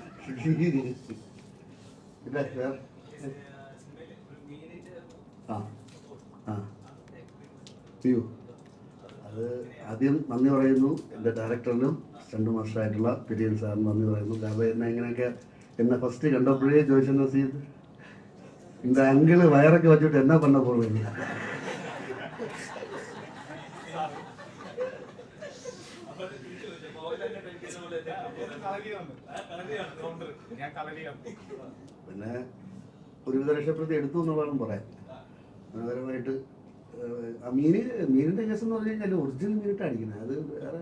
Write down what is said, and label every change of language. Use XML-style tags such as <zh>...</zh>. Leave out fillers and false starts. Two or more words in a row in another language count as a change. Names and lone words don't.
<ml>അയ്യോ, അത് ആദ്യം നന്ദി പറയുന്നു എൻ്റെ ഡയറക്ടറിനും സ്റ്റണ്ട് മാസ്റ്ററായിട്ടുള്ള പിരിയൻ സാറിന് നന്ദി പറയുന്നു. കാരണം എന്നെ ഇങ്ങനെയൊക്കെ എന്നെ ഫസ്റ്റ് കണ്ടപ്പോഴേ ചോദിച്ചെന്ന് ചെയ്ത്</ml> <ta>இந்த அங்கிள் வயறக்க வச்சுட்டு என்ன பண்ண போறீங்க?</ta> <ml>പിന്നെ ഒരുവിധ രക്ഷപ്പെടുത്തി എടുത്തു എന്നുള്ളതാണ് പറയാൻ. മനോഹരമായിട്ട് മീനിന്റെ കേസ് എന്ന് പറഞ്ഞു കഴിഞ്ഞാൽ ഒറിജിനൽ മീനിട്ട് അടിക്കുന്നത്, അത് വേറെ</ml>